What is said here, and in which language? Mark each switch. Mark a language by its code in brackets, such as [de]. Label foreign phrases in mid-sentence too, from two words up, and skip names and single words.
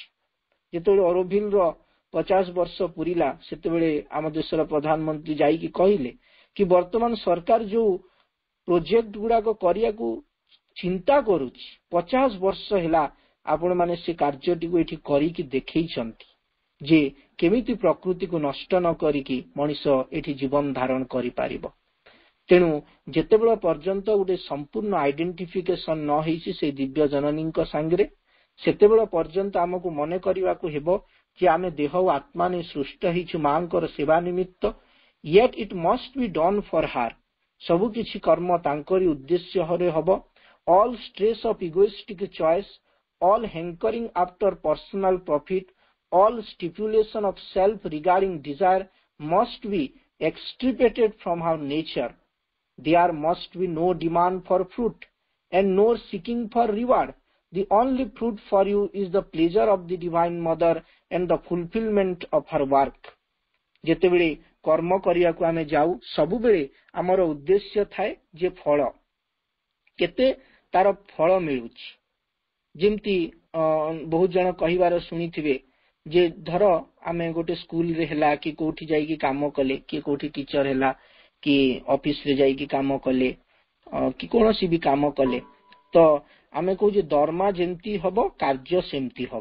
[or] ଯେତେବେଳେ ଅରୋଭିଲର 50 ବର୍ଷ ପୁରିଲା, ସେତେବେଳେ ଆମ ଦେଶର ପ୍ରଧାନମନ୍ତ୍ରୀ ଯାଇକି କହିଲେ କି ବର୍ତ୍ତମାନ ସରକାର ଯୋଉ ପ୍ରୋଜେକ୍ଟ ଗୁଡାକ କରିବାକୁ ଚିନ୍ତା କରୁଛି, 50 ବର୍ଷ ହେଲା ଆପଣମାନେ ସେ କାର୍ଯ୍ୟଟିକୁ ଏଠି କରିକି ଦେଖେଇଛନ୍ତି ଯେ କେମିତି ପ୍ରକୃତିକୁ ନଷ୍ଟ ନ କରିକି ମଣିଷ ଏଠି ଜୀବନ ଧାରଣ କରିପାରିବ। ତେଣୁ ଯେତେବେଳେ ପର୍ଯ୍ୟନ୍ତ ଗୋଟେ ସମ୍ପୂର୍ଣ୍ଣ ଆଇଡେଣ୍ଟିଫିକେସନ ନ ହେଇଛି ସେଇ ଦିବ୍ୟ ଜନନୀଙ୍କ ସାଙ୍ଗରେ, ସେତେବେଳେ ପର୍ଯ୍ୟନ୍ତ ଆମକୁ ମନେ କରିବାକୁ ହେବ ଯେ ଆମେ ଦେହ ଓ ଆତ୍ମା ନେଇ ସୃଷ୍ଟ ହେଇଛୁ ମାଙ୍କର ସେବା ନିମିତ୍ତ, [en] yet it must be done for her। [or] ସବୁ କିଛି କର୍ମ ତାଙ୍କରି ଉଦ୍ଦେଶ୍ୟରେ ହବ। [en] all stress of egoistic choice, all hankering after personal profit, all stipulation of self regarding desire must be extirpated from our nature। There must be no demand for fruit and no seeking for reward। The only fruit for you is the pleasure of the divine mother and the fulfillment of her work। [or] ଯେତେବେଳେ କର୍ମ କରିବାକୁ ଆମେ ଯାଉ, ସବୁବେଳେ ଆମର ଉଦ୍ଦେଶ୍ୟ ଥାଏ ଯେ ଫଳ କେତେ ତାର ଫଳ ମିଳୁଛି। ଯେମିତି ବହୁତ ଜଣ କହିବାର ଶୁଣିଥିବେ ଯେ ଧର ଆମେ ଗୋଟେ ସ୍କୁଲରେ ହେଲା କି କୋଉଠି ଯାଇକି କାମ କଲେ, କି କୋଉଠି ଟିଚର ହେଲା କି ଅଫିସରେ ଯାଇକି କାମ କଲେ କି କୌଣସି ବି କାମ କଲେ, ତ ଆମେ କହୁଛେ ଦରମା ଯେମିତି ହବ କାର୍ଯ୍ୟ ସେମିତି ହବ।